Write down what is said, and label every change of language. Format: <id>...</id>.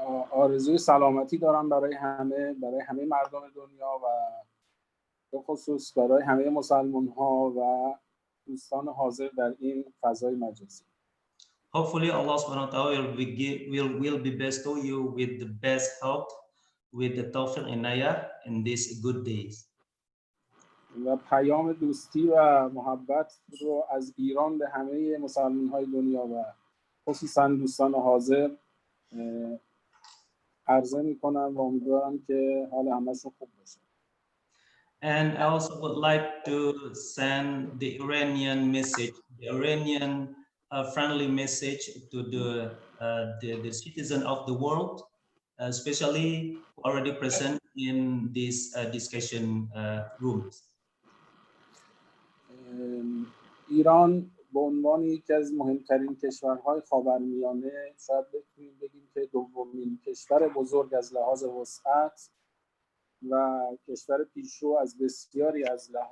<fa>آرزوی سلامتی دارم برای همه مردم دنیا و به خصوص برای همه مسلمان‌ها و دوستان حاضر در این فضای مجازی.</fa> <en>Hopefully Allah subhanahu wa ta'ala will be bestow you with the best health, with the tawfiq inayah in these good days.</en> <fa>و پیام دوستی و محبت رو از ایران به همه مسلمان‌های دنیا و خصوصا دوستان حاضر عرضه می‌کنم و امیدوارم که حال همه‌شون خوب باشه.</fa> <en>And I also would like to send the Iranian message, the Iranian friendly message to the citizen of the world, especially already present in these discussion rooms.</en> <fa>ایران به عنوان یکی از مهمترین کشورهای خاورمیانه شاید بتونیم بگیم که دومین کشور بزرگ از لحاظ وسعت و کشور پیشرو از بسیاری از</fa>